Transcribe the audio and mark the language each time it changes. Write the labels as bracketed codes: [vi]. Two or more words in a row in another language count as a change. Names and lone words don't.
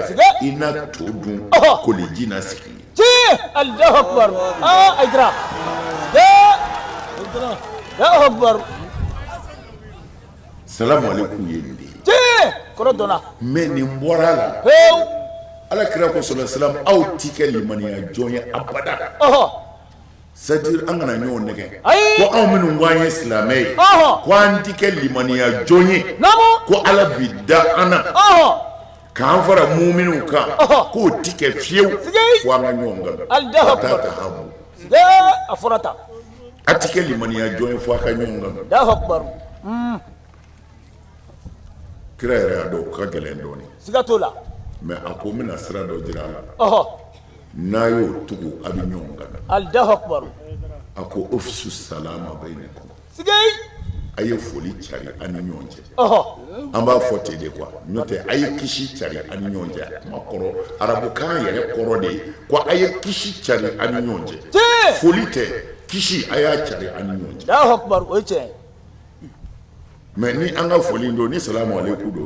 [bm] I na to dun koliji na sigi. [ar] Tiɲɛ. الله أكبر. Aïdara. الله أكبر. السلام عليكم [bm] ye nin de ye. Tiɲɛ. Kɔrɔ dɔnna. Mais nin bɔra la. Ala kira ko [ar] صلى الله عليه وسلم [bm] aw ti kɛ limaniya jɔn ye abada. C'est-à-dire an kana ɲɔgɔn nɛgɛ. Ko anw minnu ko an ye silamɛ ye. Ko an ti kɛ limaniya jɔn ye. Ko Ala bi da an na. K'an fara muminunw kan. K'o ti kɛ fiyewu. Fo an ka ɲɔgɔn kan. Ka taa tahabu. A fɔra tan. A ti kɛ limaniya jɔn ye fo a ka ɲɔgɔn kan. [ar] الله أكبر. [bm] Kira yɛrɛ y'a dɔn o ka gɛlɛn dɔɔni. Siga t'o la. Mais a ko n bɛna sira dɔ jira a la. N'a y'o tugu a bɛ ɲɔgɔn kan. [ar] الله أكبر. A ko أفشوا السلام بينكم. [bm] Siga yi. A ye foli cari an ni ɲɔgɔn cɛ. An b'a fɔ ten de quoi. N'o tɛ a ye kisi cari an ni ɲɔgɔn cɛ. Kuma kɔrɔ arabukan yɛrɛ kɔrɔ de ye ko a ye kisi cari an ni ɲɔgɔn cɛ. Foli tɛ kisi a y'a cari an ni ɲɔgɔn cɛ. [ar] الله أكبر [bm] o ye tiɲɛ ye. Mais ni an ka foli don ni [ar] السلام عليكم [bm] don.